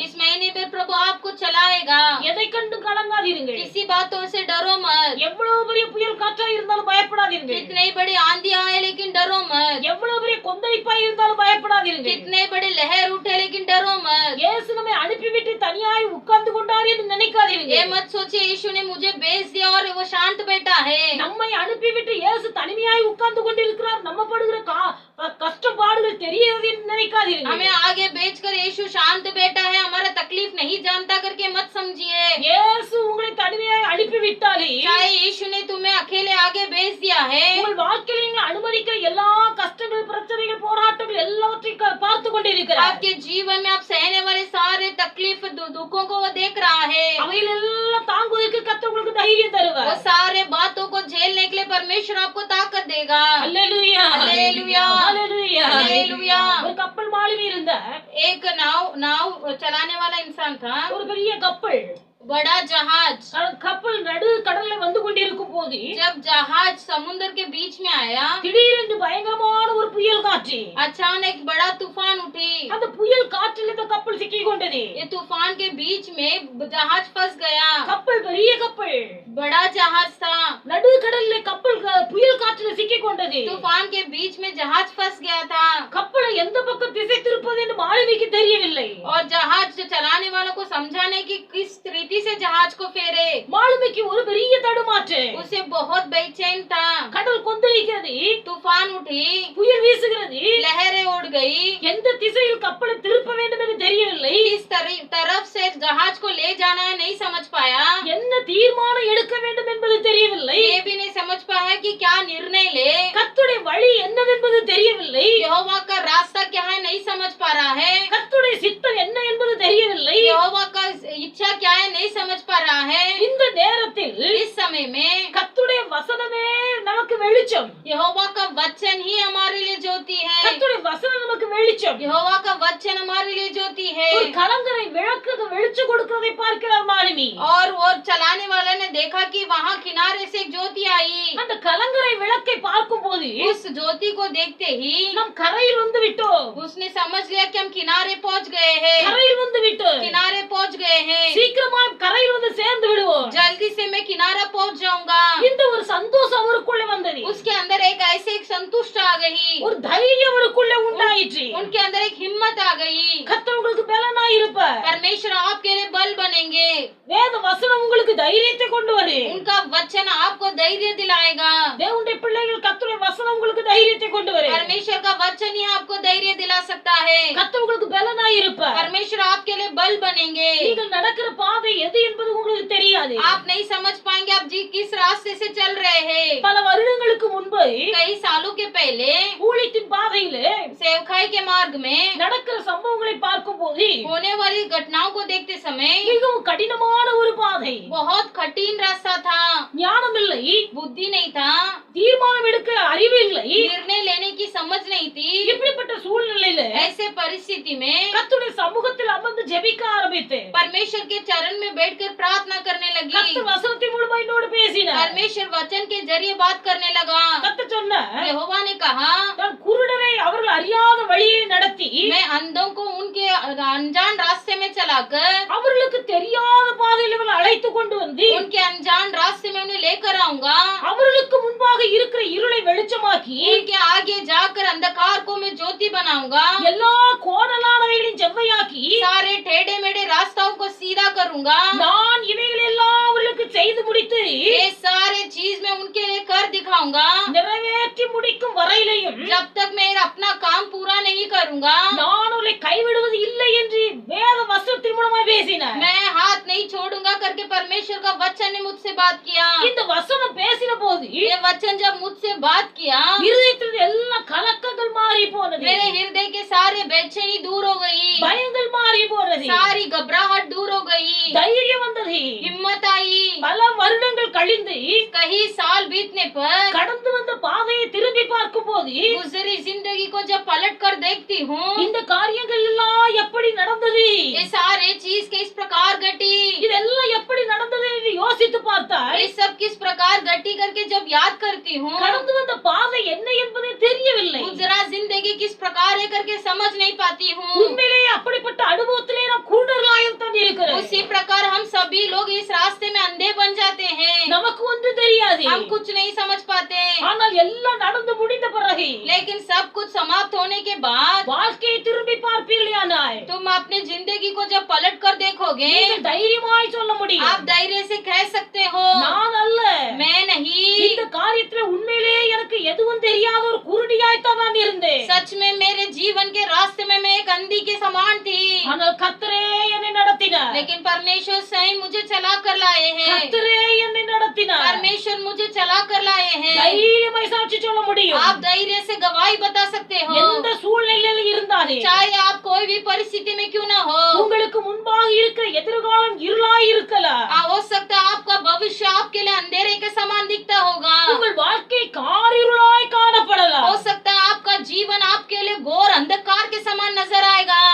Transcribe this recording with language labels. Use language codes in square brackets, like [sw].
[hi] इस महीने में प्रभु आपको चलाएगा, [ta] எதை கண்டு கலங்காதீர்கள். [hi] किसी बातों से डरो मत। [ta] எவ்வளவு பெரிய புயல் காற்றா இருந்தாலும் பயப்படாதீர்கள். [hi] कितने बड़ी आंधी आए लेकिन डरो मत, [ta] எவ்வளவு பெரிய கொந்தளிப்பா இருந்தாலும் பயப்படாதீர்கள். [hi] कितने बड़े लहर उठे लेकिन डरो मत। [ta] இயேசு நம்மை அனுப்பிவிட்டு தனியாய் உட்கார்ந்து கொண்டார் என்று [hi] ये [ta] நினைக்காதீர்கள். [hi] मत सोचिए यीशु ने मुझे भेज दिया और वो शांत बैठा है। [ta] நம்மை அனுப்பிவிட்டு இயேசு தனிமையாய் உட்கார்ந்து கொண்டிருக்கிறார், நம்ம படுகிற கஷ்டப்பாடுகள் தெரியாது என்று நினைக்காதீர்கள். [hi] हमें आगे भेजकर यीशु शांत बैठा है, हमारा तकलीफ नहीं जानता करके मत समझिए। [ta] இயேசு உங்களை தனிமையாய் அனுப்பிவிட்டாலே [hi] चाहे यीशु ने तुम्हें अकेले आगे भेज दिया है, [ta] உங்கள் வாழ்க்கையில் நீங்கள் அனுமதிக்கிற எல்லா கஷ்டங்கள், பிரச்சனைகள், போராட்டங்கள் எல்லாவற்றையும் பார்த்து கொண்டிருக்கிறார். [hi] आपके जीवन में आप सहने वाले सारे तकलीफ दुखों को वो देख रहा है। [ta] அவைகள் எல்லாம் தாங்குவதற்கு கர்த்தர் உங்களுக்கு தைரியம் [hi] वो [ta] தருவார். [hi] सारे बातों को झेलने के लिए परमेश्वर आपको ताकत देगा। [ta] அல்லேலூயா, அல்லேலூயா, அல்லேலூயா, அல்லேலூயா। ஒரு கப்பல் மாலுமி இருந்தார். [hi] एक नाव चलाने वाला इंसान था, [ta] ஒரு பெரிய கப்பல், [hi] बड़ा जहाज। [ta] கப்பல் நடு கடல்ல வந்து கொண்டிருக்கும் போது [hi] जब जहाज समुद्र के बीच में आया, [ta] திடீரென்று பயங்கரமான ஒரு புயல் காற்று, [hi] अचानक बड़ा तूफान उठी। [ta] அந்த புயல் காற்றில் இந்த கப்பல் சிக்கி கொண்டது. [hi] ये तूफान के बीच में जहाज फंस गया। [ta] கப்பல் பெரிய கப்பல், [hi] बड़ा जहाज था, [ta] நடு கடல்ல கப்பல் புயல் காற்றில் சிக்கி கொண்டது. [hi] तूफान के बीच में जहाज फंस गया था [ta] கப்பலை எந்த பக்கம் திசை திருப்பது என்று மாலுமிக்கு தெரியவில்லை. [hi] और जहाज चलाने वालों को समझाने की किस रीति से जहाज को फेरे। [ta] மாலுமிக்கு ஒரு பெரிய தடுமாற்று, [hi] उसे बहुत बेचैन था। [ta] கடல் கொந்தளிக்கிறது, [hi] तूफान उठी, [ta] புயல் வீசுகிறது, [hi] लहरें उड़ गई, [ta] எந்த திசையில் கப்பலை திருப்ப வேண்டும் என்று தெரியவில்லை. [hi] किस तरफ से जहाज को ले जाना है नहीं समझ पाया, [ta] என்ன தீர்மானம் எடுக்க வேண்டும் என்பது தெரியவில்லை. [hi] ये भी नहीं समझ पाया कि क्या निर्णय ले। [ta] கர்த்தருடைய வழி என்னவென்பது தெரியவில்லை. [hi] यहोवा का रास्ता क्या है नहीं समझ पा रहा है, [ta] கர்த்தருடைய சித்தம் என்ன என்பது தெரியவில்லை. [hi] यहोवा का इच्छा क्या है नहीं समझ पा रहा है। [ta] இந்த நேரத்தில் [hi] इस समय में [ta] கர்த்தருடைய வசனமே நமக்கு வெளிச்சம். [hi] यहोवा का वचन ही हमारे लिए ज्योति है। [ta] கர்த்தருடைய வசனம் நமக்கு வெளிச்சம். [hi] यहोवा का वचन हमारे लिए ज्योति है। [ta] ஒரு கலங்கரை விளக்குக்கு வெளிச்சம் கொடுக்கிறதை பார்க்கிறார் மாலுமி. [hi] और चलाने वाला ने देखा कि वहाँ किनारे से एक ज्योति आई। [ta] அந்த கலங்கரை விளக்கை பார்க்கும் போது [hi] उस ज्योति को देखते ही [ta] நாம் கரையில் வந்து விட்டோம், [hi] उसने समझ लिया कि हम किनारे पहुँच गए हैं, [ta] கரையில் வந்து விட்டோம், [hi] किनारे पहुँच गए हैं, [ta] சீக்கிரமா கரையில் வந்து சேர்ந்து விடுவோம். [hi] जल्दी से मैं किनारा पहुँच जाऊंगा। [ta] இந்த ஒரு சந்தோஷம் அவருக்குள்ளே வந்தது, [hi] उसके अंदर एक ऐसे एक संतुष्ट आ गई, [ta] ஒரு தைரியம் அவருக்குள்ளே உண்டாயிற்று. [hi] उनके अंदर एक हिम्मत आ गई। [ta] கர்த்தர் உங்களுக்கு பலனாய் இருப்பார். [hi] परमेश्वर आपके लिए बल बनेंगे। [ta] வேத வசனம் உங்களுக்கு தைரியத்தை கொண்டு வரும். [hi] उनका वचन आपको धैर्य दिलाएगा। [ta] தேவனுடைய பிள்ளைகள் கர்த்தருடைய வசனம் உங்களுக்கு தைரியத்தை கொண்டு வரும். [hi] परमेश्वर का वचन ही आपको धैर्य दिला सकता है। [ta] கர்த்தர் உங்களுக்கு பலனாய் இருப்பார். [hi] परमेश्वर आपके लिए बल बनेंगे। [ta] நீங்கள் நடக்கிற பாதை எது என்பது உங்களுக்கு தெரியாது. [hi] आप नहीं समझ पाएंगे आप जी किस रास्ते से चल रहे हैं। [ta] பல வருடங்களுக்கு முன்பு [hi] कई सालों के पहले [ta] ஊழியத்தின் பாதையிலே [hi] सेवकाई के मार्ग में [ta] நடக்கிற சம்பவங்களை பார்க்கும் போது [hi] होने वाली घटनाओं को देखते समय [ta] மிகவும் கடினமான ஒரு பாதை, [hi] बहुत कठिन रास्ता था। [ta] ஞானம் இல்லை, [hi] बुद्धि नहीं था, [ta] தீர்மானம் எடுக்க அறிவு இல்லை. [hi] निर्णय लेने की समझ नहीं थी। [ta] இப்படிப்பட்ட சூழ்நிலையில [hi] ऐसे परिस्थिति में [ta] கர்த்தருடைய சமூகத்தில் அமர்ந்து ஜெபிக்க ஆரம்பித்தேன். [hi] परमेश्वर के चरण में बैठकर प्रार्थना करने लगी। [ta] கர்த்தர் வசனத்தின் மூலமா என்னோடு பேசினார். [hi] परमेश्वर वचन के जरिए बात करने लगा। [ta] கர்த்தர் சொன்னார், [hi] यहोवा ने कहा, [ta] நான் குருடரை அவர்கள் அறியாத வழியை நடத்தி [hi] मैं अंधों को उनके अनजान रास्ते में चलाकर [ta] அவர்களுக்கு தெரியாத பாதையில் இவர்கள் அழைத்து கொண்டு வந்து [hi] उनके अनजान रास्ते में उन्हें लेकर आऊंगा। [ta] அவர்களுக்கு முன்பாக இருக்கிற இருளை வெளிச்சமாக்கி [hi] उनके आगे जाकर अंधकार को मैं ज्योति बनाऊंगा। [ta] எல்லா கோணலானவைகளையும் செவ்வையாக்கி [hi] सारे टेढ़े मेढ़े रास्ताओं को सीधा करूंगा। [ta] நான் இவைகள் எல்லாம் அவர்களுக்கு செய்து முடித்து [hi] ये सारे चीज मैं उनके लिए कर दिखाऊंगा। [ta] நிறைவேற்றி முடிக்கும் வரையிலையும் [hi] जब तक मैं अपना काम पूरा नहीं करूंगा [ta] நான் உங்களை கைவிடுவது இல்லை என்று வேத வசனத்தின் மூலமா பேசினார். [hi] मैं हाथ नहीं छोड़ूंगा करके परमेश्वर का वचन ने मुझसे बात किया। [ta] இந்த வசனம் பேசின போது [hi] ये वचन जब मुझसे बात किया [ta] இருதயத்தில் எல்லா கலக்கங்கள் மாறி போனது. [hi] मेरे हृदय के सारे बेचैनी दूर हो गई, [ta] பயங்கள் மாறி போனது. [hi] सारी घबराहट दूर हो गई, [ta] தைரியம் வந்தது. [hi] हिम्मत आई। [ta] பல வருடங்கள் கழிந்து [hi] कई साल बीतने पर [ta] கடந்து வந்த பாதையை திரும்பி பார்க்கும் போது [hi] गुजरी जिंदगी को जब पलट कर देखती हूँ, [ta] இந்த காரியங்கள் எல்லாம் எப்படி நடந்தது, [hi] ये सारे चीज किस प्रकार घटी, [ta] இதெல்லாம் எப்படி நடந்தது என்று யோசித்து பார்த்தால் [hi] ये सब किस प्रकार घटी करके जब याद करती हूँ, [ta] கடந்து வந்த பாதை என்ன என்பதே தெரியவில்லை. [hi] गुजरा जिंदगी किस प्रकार है करके समझ नहीं पाती हूँ। [ta] உண்மையிலேயே அப்படிப்பட்ட அனுபவத்திலே நாம் குருடர்களாகத்தான் இருக்கிறோம். [hi] उसी प्रकार हम सभी लोग इस रास्ते में अंधे बन जाते हैं। [ta] நமக்கு ஒன்று தெரியாது. [hi] हम कुछ नहीं समझ पाते, [ta] ஆனால் எல்லாம் நடந்து முடிந்த பிறகு [hi] लेकिन सब कुछ समाप्त होने के बाद [ta] வாழ்க்கையை திரும்பி பார்ப்பீர்களானால் [hi] तुम अपनी जिंदगी को जब पलट कर देखोगे, [ta] நீங்கள் தைரியமாய் சொல்ல முடியும், [hi] आप धैर्य से कह सकते हो, [ta] நான் அல்ல, [hi] मैं नहीं। [ta] இந்த காரியத்துல உண்மையிலேயே எனக்கு எதுவும் தெரியாத ஒரு குருடியாய்த்தான் நான் இருந்தேன். [hi] सच में मेरे जीवन के रास्ते में मैं एक अंधी के समान थी, [ta] ஆனால் கர்த்தரே என்னை நடத்தினார். [hi] लेकिन परमेश्वर स्वयं मुझे चला कर लाए हैं। [ta] கர்த்தரே என்னை நடத்தினார். [hi] परमेश्वर मुझे चला कर लाए हैं। [ta] தைரியமாய் சாட்சி சொல்ல முடியும். [hi] आप धैर्य से गवाही बता सकते हो, [ta] எந்த சூழ்நிலையில இருந்தாலும் [hi] चाहे आप कोई भी परिस्थिति में क्यों ना हो। [ta] உங்களுக்கு முன்பாக இருக்கிற எதிர்காலம் இருளாய் இருக்கலாம். [hi] हो सकता है आपका भविष्य आपके लिए अंधेरे के समान दिखता होगा, [ta] உங்கள் வாழ்க்கை காரிருளாய் காணப்படலாம். [hi] हो सकता है आपका जीवन आपके लिए घोर अंधकार के समान नजर आएगा।